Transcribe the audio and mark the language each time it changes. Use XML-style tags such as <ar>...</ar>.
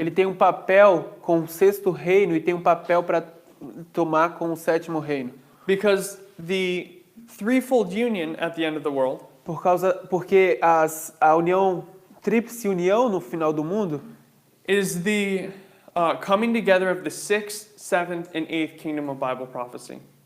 <pt>Ele tem um papel com o sexto reino e tem um papel para tomar com o sétimo reino.</pt> <en>Because the threefold union at the end of the world</en> <pt>Porque a união, tríplice união no final do mundo,</pt> <en>is the coming together of the sixth, seventh, and eighth kingdom of Bible prophecy.</en>